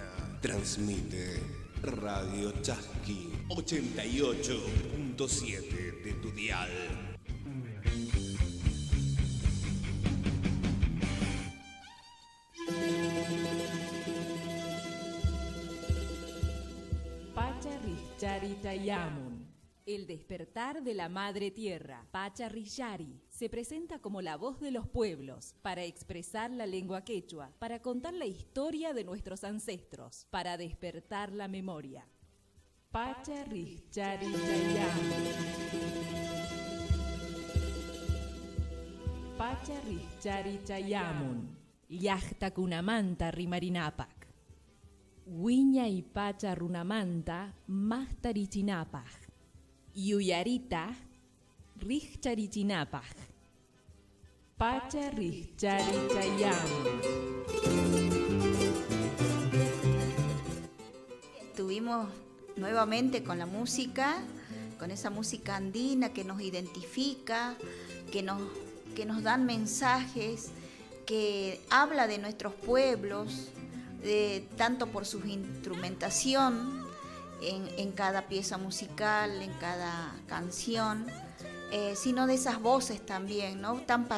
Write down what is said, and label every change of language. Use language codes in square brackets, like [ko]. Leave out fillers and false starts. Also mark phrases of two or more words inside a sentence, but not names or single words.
[es] Transmite Radio Chasqui 88.7 de tu dial. [qu] Pacharrillari-Chayamun, [es] el despertar de la madre tierra. Pacharrillari se presenta como la voz de los pueblos, para expresar la lengua quechua, para contar la historia de nuestros ancestros, para despertar la memoria. [qu] Pacharrillari-Chayamun. Pacharrillari-Chayamun, llaqtakunamanta rimarinapak. Wiña y pacha runamanta mastarichinapaj. Yuyarita richarichinapaj. Pacha richarichayamun. [es] Estuvimos nuevamente con la música, con esa música andina que nos identifica, que nos dan mensajes, que habla de nuestros pueblos, tanto por su instrumentación en cada pieza musical, en cada canción, sino de esas voces también, ¿no?